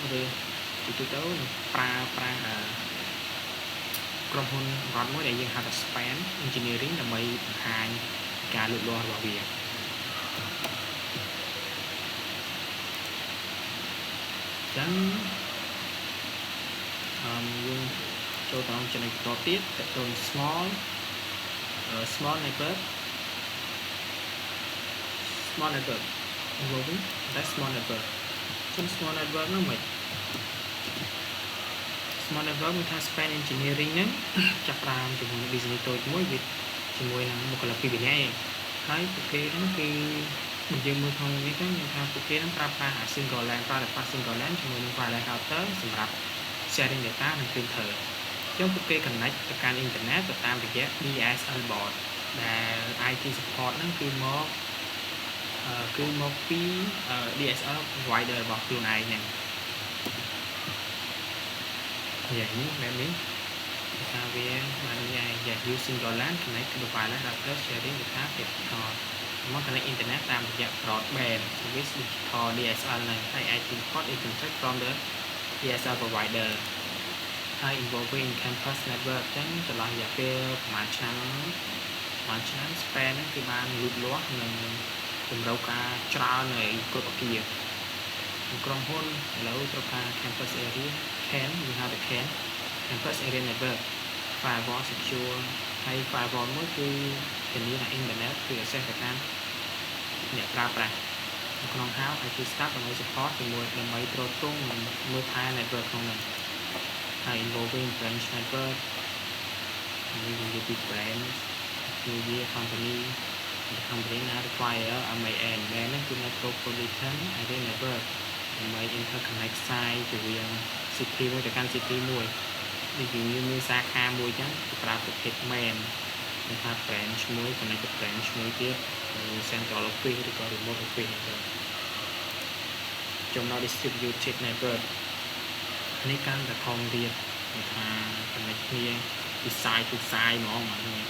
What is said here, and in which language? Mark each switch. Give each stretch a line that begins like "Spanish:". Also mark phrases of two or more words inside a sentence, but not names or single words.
Khmer: ប្រើក្រុមហ៊ុនរត់មួយដែលយើងហៅថា
English: span engineering
Khmer: ដើម្បីបង្ហាញការលូតលាស់របស់វាចឹងយើងចូលទៅចំណុចបន្តទៀតតទៅ
English: small network involving that small network
Khmer: ចឹង
English: small network
Khmer: នោះមិន
English: Small network
Khmer: មានថា
English: span engineering
Khmer: ហ្នឹងចាប់ផ្ដើមជាមួយ business តូចមួយវាជាមួយនឹងបុគ្គលិកពីរនាក់ឯងហើយពួកគេហ្នឹងគឺយើងមើលក្នុងនេះទៅមានថាពួកគេហ្នឹងប្រើប្រាស់
English: single LAN single LAN
Khmer: ជាមួយនឹង
English: wireless router
Khmer: សម្រាប់
English: sharing data
Khmer: និង printer ចឹងពួកគេ connect ទៅកាន់ internet ទៅតាមរយៈ
English: DSL board
Khmer: ដែល
English: IT support
Khmer: ហ្នឹងគឺមកពី
English: DSL provider
Khmer: របស់ខ្លួនឯងហ្នឹង យ៉ាងនេះបែបនេះថាវាបាននិយាយ
English: use single LAN connect to the wireless router sharing data digital
Khmer: មក
English: connect internet
Khmer: តាមរយៈ
English: broadband service digital DSL
Khmer: ហ្នឹងហើយ
English: IT support is contact from the DSL provider
Khmer: ហើយ involving campus network ចឹងចន្លោះរយៈពេលប្រហែលឆ្នាំ span ហ្នឹងគឺបានលូតលាស់និងតម្រូវការច្រើននៃគ្រប់អគារក្រុមហ៊ុនឥឡូវត្រូវការ
English: campus area
Khmer: CAN យើងហៅថា
English: CAN campus area network firewall secure
Khmer: ហើយ firewall មួយគឺធានាថា internet គឺ access ទៅកាន់អ្នកប្រើប្រា ស់ក្នុង
English: house IT staff
Khmer: ដើម្បី support ជាមួយដើម្បីទ្រទ្រង់និងមើលថែ network ក្នុងនោះ ហើយ
English: involving branch network
Khmer: នេះនិយាយពី branch គឺវា
English: company now require MAN
Khmer: ហ្នឹងគឺ
English: metropolitan area network
Khmer: ដើម្បី
English: interconnect site
Khmer: រវាង city មួយទៅកាន់ city មួយដូចជាមានសាខាមួយចឹងគេប្រើប្រភេទ MAN គេថា branch មួយ connect ទៅ branch មួយទៀត
English: central office
Khmer: ឬក៏
English: remote office
Khmer: ហ្នឹង ចំណុច
English: distributed network
Khmer: នេះកាន់តែធំទៀតគេថា connect គ្នា ពី
English: site to site
Khmer: ហ្មងគេថា